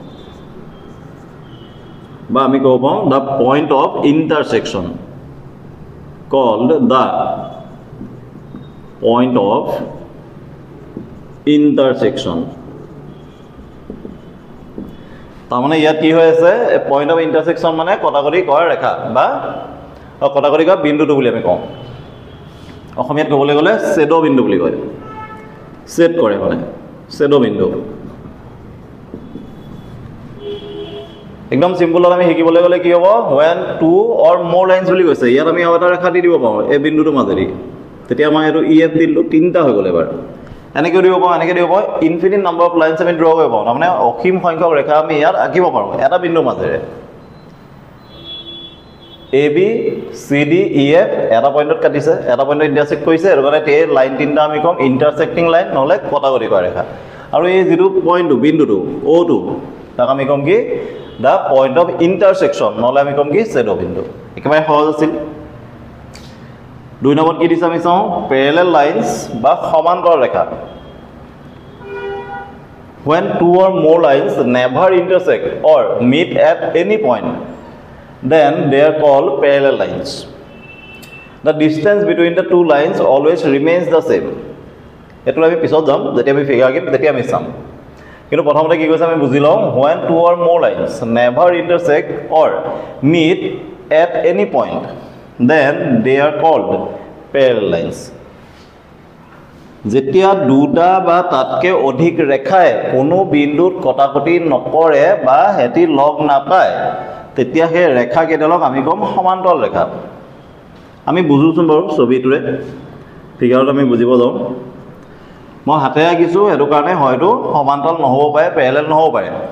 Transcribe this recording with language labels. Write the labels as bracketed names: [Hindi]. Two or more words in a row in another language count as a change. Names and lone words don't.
[Assamese] বা আমি ক'ব পাওঁ [English] the point of intersection called the point of intersection [Assamese] তাৰমানে ইয়াত কি হৈ আছে [English] point of intersection [Assamese] মানে কটাকটি কৰা ৰেখা বা কটাকটি কৰা বিন্দুটো বুলি আমি কওঁ অসমীয়াত ক'বলৈ গ'লে ছেদ' বিন্দু বুলি কয় ছেদ কৰে মানে ছেদ' বিন্দু একদম সিম্পলত আমি শিকিবলৈ গ'লে কি হ'ব [English] when two or more lines [Assamese] বুলি কৈছে ইয়াত আমি আৰু এটা ৰেখা দি দিব পাৰোঁ এই বিন্দুটোৰ মাজেদি তেতিয়া আমাৰ এইটো ই এফ দিলোঁ তিনিটা হৈ গ'ল এবাৰ এনেকৈ দিব পাৰোঁ এনেকৈ দিব পাৰোঁ [English] infinite number of lines [Assamese] আমি ড্ৰ কৰিব পাৰোঁ তাৰমানে অসীম সংখ্যক ৰেখা আমি ইয়াত আঁকিব পাৰোঁ এটা বিন্দুৰ মাজেৰে এ বি চি ডি ই এফ এটা পইণ্টত কাটিছে এটা পইণ্টত ইণ্টাৰসেক্ট কৰিছে সেইটো কাৰণে এই লাইন তিনিটা আমি ক'ম [English] intersecting line [Assamese] নহ'লে কটাকটি কৰা ৰেখা আৰু এই যিটো পইণ্টটো বিন্দুটো অ'টো তাক আমি ক'ম কি [English] the point of intersection [Assamese] নহ'লে আমি ক'ম কি ছেদ' বিন্দু একেবাৰে সহজ আছিল দুই নম্বৰত কি দিছে আমি চাওঁ [English] parallel lines [Assamese] বা সমান্তৰ ৰেখা [English] when two or more lines never intersect or meet at any point then they are called parallel lines the distance between the two lines always remains the same [Assamese] এটো আমি পিছত যাম যেতিয়া আমি ফিগাৰ আঁকিম তেতিয়া আমি চাম কিন্তু প্ৰথমতে কি কৈছে আমি বুজি লওঁ [English] when two or more lines never intersect or meet at any point then they are called parallel lines [Assamese] যেতিয়া দুটা বা তাতকৈ অধিক ৰেখাই কোনো বিন্দুত কটাকটি নকৰে বা হেতি লগ নাপায় তেতিয়া সেই ৰেখা কেইডালক আমি ক'ম সমান্তৰাল ৰেখা আমি বুজোচোন বাৰু ছবিটোৰে ফিগাৰত আমি বুজিব যাওঁ মই হাতে আঁকিছোঁ সেইটো কাৰণে হয়তো সমান্তৰাল নহ'ব পাৰে পেৰেলেল নহ'ব পাৰে